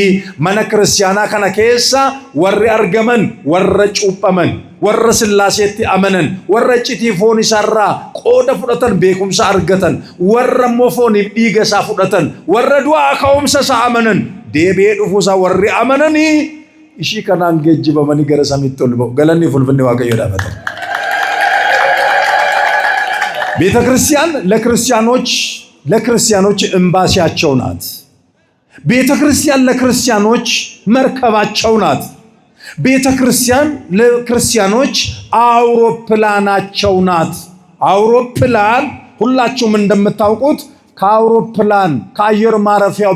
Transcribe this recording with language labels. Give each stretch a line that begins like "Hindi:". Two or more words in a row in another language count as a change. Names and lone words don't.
Oromo: Mana kiristaanaa kana keessa warri argaman warra cuuphaman warra Sillaaseetti amanan warra iccitii foon isaarraa qooda fudhatan beekumsa argatan warra immoo fooniif dhiiga isaa fudhatan warra du'aa ka'umsa isaa amanan deebi'ee dhufuusaa warri amananii ishii kanaan geejjibamanii gara samiitti ol ba'u. Galanni fulfinni Waaqayyoo dhaabata.
Amharic: ቤተ ክርስቲያን ለክርስቲያኖች ኤምባሲያቸው ናት። ቤተ ክርስቲያን ለክርስቲያኖች መርከባቸው ናት። ቤተ ክርስቲያን ለክርስቲያኖች አውሮፕላናቸው ናት። አውሮፕላን ሁላችሁም እንደምታውቁት ከአውሮፕላን ከአየር ማረፊያው